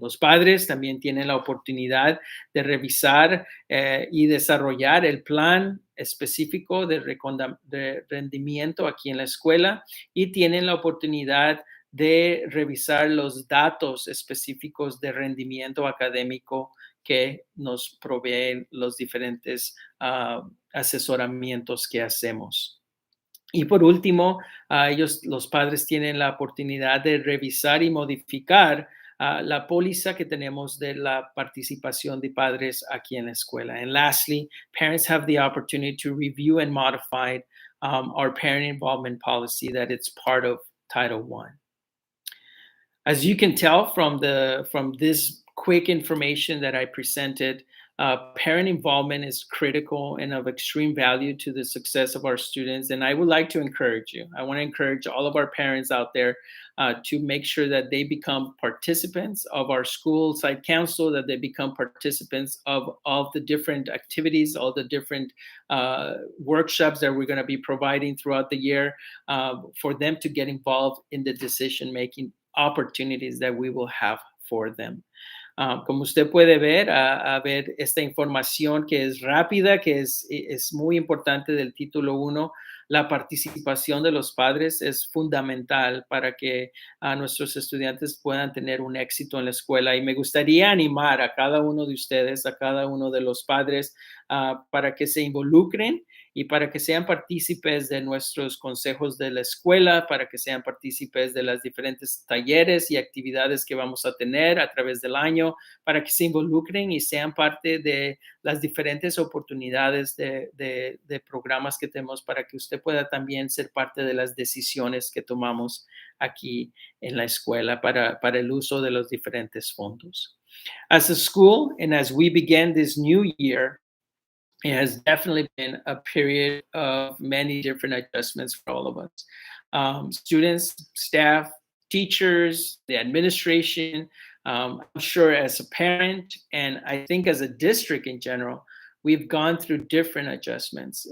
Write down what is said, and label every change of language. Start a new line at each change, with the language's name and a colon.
Spanish: Los padres también tienen la oportunidad de revisar y desarrollar el plan específico de rendimiento aquí en la escuela y tienen la oportunidad de revisar los datos específicos de rendimiento académico que nos proveen los diferentes asesoramientos que hacemos. Y por último, los padres tienen la oportunidad de revisar y modificar la póliza que tenemos de la participación de padres aquí en la escuela.
English: And lastly, parents have the opportunity to review and modify our parent involvement policy that it's part of Title I. As you can tell from this quick information that I presented, parent involvement is critical and of extreme value to the success of our students. And I would like to encourage you. I want to encourage all of our parents out there to make sure that they become participants of our school site council, that they become participants of all the different activities, all the different workshops that we're going to be providing throughout the year, for them to get involved in the decision-making opportunities that we will have for them.
Spanish: Como usted puede ver, a ver esta información que es rápida, que es muy importante del título 1, la participación de los padres es fundamental para que nuestros estudiantes puedan tener un éxito en la escuela. Y me gustaría animar a cada uno de ustedes, a cada uno de los padres, para que se involucren y para que sean partícipes de nuestros consejos de la escuela, para que sean partícipes de las diferentes talleres y actividades que vamos a tener a través del año, para que se involucren y sean parte de las diferentes oportunidades de programas que tenemos para que usted pueda también ser parte de las decisiones que tomamos aquí en la escuela para el uso de los diferentes fondos.
English: As a school and as we begin this new year, it has definitely been a period of many different adjustments for all of us. Students, staff, teachers, the administration. I'm sure as a parent, and I think as a district in general, we've gone through different adjustments.